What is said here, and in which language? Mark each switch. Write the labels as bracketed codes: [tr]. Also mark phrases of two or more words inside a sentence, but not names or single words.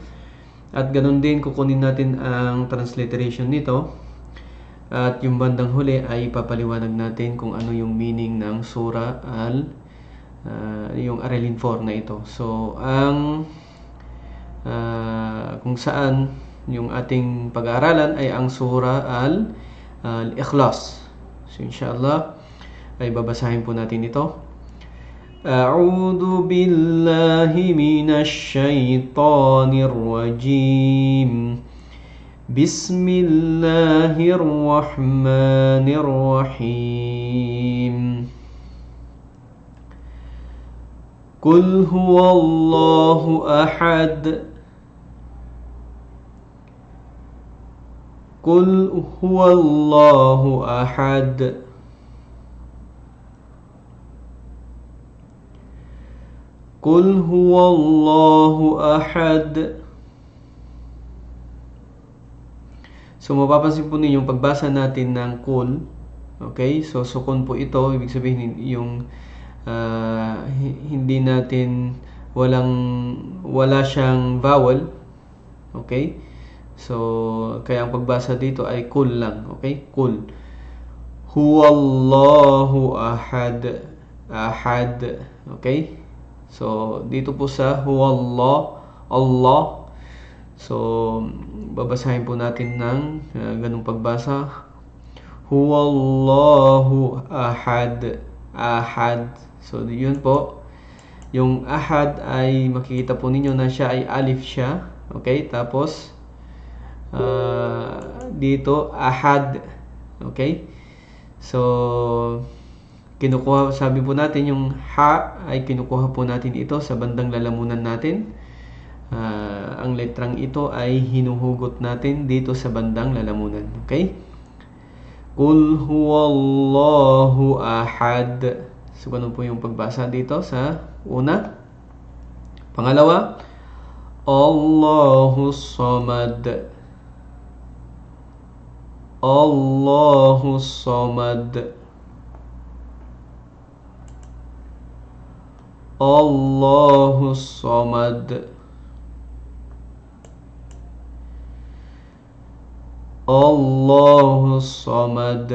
[tl] At ganun din kukunin natin ang transliteration nito, at yung bandang huli ay papaliwanag natin kung ano yung meaning ng Surah yung Aralin 4 na ito. So ang kung saan yung ating pag-aaralan ay ang Surah Al-Ikhlas. So inshallah ay babasahin po natin ito. [ar] أعوذ بالله من الشيطان الرجيم بسم الله الرحمن الرحيم قل هو الله أحد قل هو الله أحد قل هو الله أحد. [tl] So mapapansin po ninyo yung pagbasa natin ng Qul, okay? So sukun po ito, ibig sabihin yung hindi natin wala siyang vowel, okay? So kaya ang pagbasa dito ay Qul lang, okay? [ar] قل هو الله أحد، أحد, [tl] okay? So dito po sa huwallah, Allah, so babasahin po natin ng ganung pagbasa, [ar] هو الله أحد، أحد. [tl] So yun po, yung ahad ay makikita po ninyo na siya ay alif siya, okay? Tapos dito ahad, okay? So kinukuha, sabi po natin yung ha ay kinukuha po natin ito sa bandang lalamunan natin. Ang letrang ito ay hinuhugot natin dito sa bandang lalamunan, okay? [ar] قل هو الله أحد. [tl] So ganun po yung pagbasa dito sa una. Pangalawa, [ar] الله الصمد، الله الصمد، الله الصمد، الله الصمد.